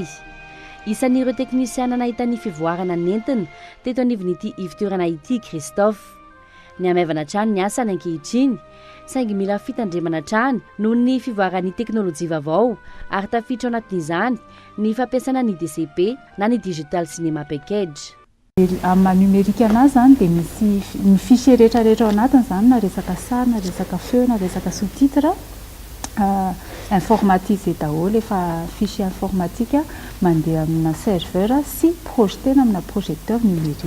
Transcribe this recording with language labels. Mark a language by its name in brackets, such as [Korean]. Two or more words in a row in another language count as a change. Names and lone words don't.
[Malagasy] Isan'ireo teknisiana nahita ny fivoarana nentina teto anivon'ity fitoerana ity Christophe. Ny amaivana trano ny asa ankehitriny, saingy mila fitandremana trano noho ny fivoaran'ny teknôlôjia vaovao ary tafiditra ao anatin'izany ny fampiasana ny DCP na ny [English] digital cinema package. [Malagasy] Amin'ny numérique anazy zany dia misy ny fichier rehetrarehetra ao anatiny zany na resaka sary na resaka feo na resaka [French] sous-titre informatisé [Malagasy] daholo efa [French] fichier informatique [Malagasy] mandeha amina serveur sy projetena amina [French] projecteur numérique.